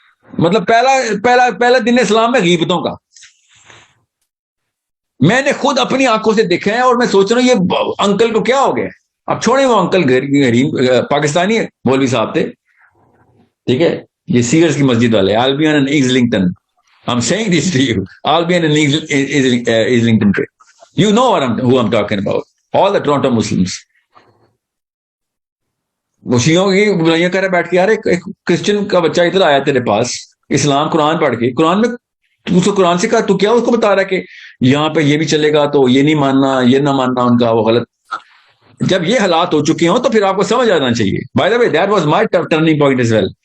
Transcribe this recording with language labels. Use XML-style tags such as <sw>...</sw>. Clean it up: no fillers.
<hi>मतलब पहला दिन इस्लाम में गीबतों का मैंने खुद अपनी आंखों से देखा है और मैं सोच रहा हूं ये अंकल को क्या हो गया। अब छोड़े वो अंकल गरीब पाकिस्तानी मौलवी साहब थे, ठीक है, ये सीगर्स की मस्जिद वाले, Albion and Islington.</hi> <en>I'm saying this to you, Albion and Islington. You know who I'm talking about. All the Toronto Muslims.</en> <hi>वो शियों की बुराइयां कर रहे बैठ के, यार एक क्रिश्चियन का बच्चा इधर आया तेरे पास इस्लाम कुरान पढ़ के, कुरान में उसको कुरान से कहा, तू क्या उसको बता रहा है कि यहाँ पे ये भी चलेगा तो ये नहीं मानना, ये ना मानना उनका वो गलत। जब ये हालात हो चुके हो तो फिर आपको समझ आना चाहिए।</hi> <en>By the way that was my turning point as well.</en>